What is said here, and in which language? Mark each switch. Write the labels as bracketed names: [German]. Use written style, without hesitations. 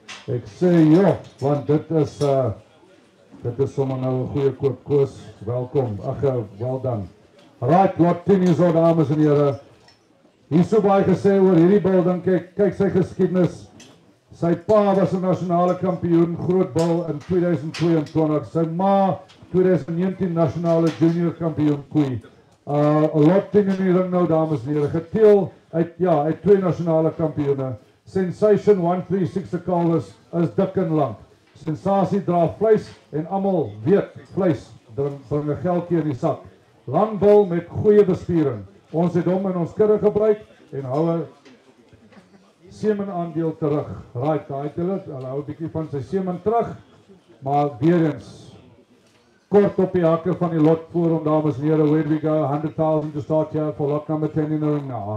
[Afrikaans] Ek sê jo, want dit is sommer nou 'n goeie koop koos. Welkom. Ag, [English] well done. [Afrikaans] Right, lot 10 is al, dames en here. Hier so baie gesê oor hierdie bil, dan kyk sy geskiedenis. Sy pa was 'n nasionale kampioen groot bil in 2022. Sy ma 2019 nasionale junior kampioen koei. Lot 10 in die ring nou, dames en here. Geteel uit 2 nasionale kampioene. Sensation 136 se kalwes is dik en lank. Sensasie dra vleis en almal weet vleis bring 'n geldjie in die sak. Lang bil met goeie bespiering. Ons het hom in ons kudde gebruik en hou 'n semen aandeel terug. Right, hulle hou 'n bietjie van sy semen terug, maar weer eens kort op die hakke van die lot voor hom, dames en here. [English] Where we go, 100,000 to start here for lot number 10 in the ring now.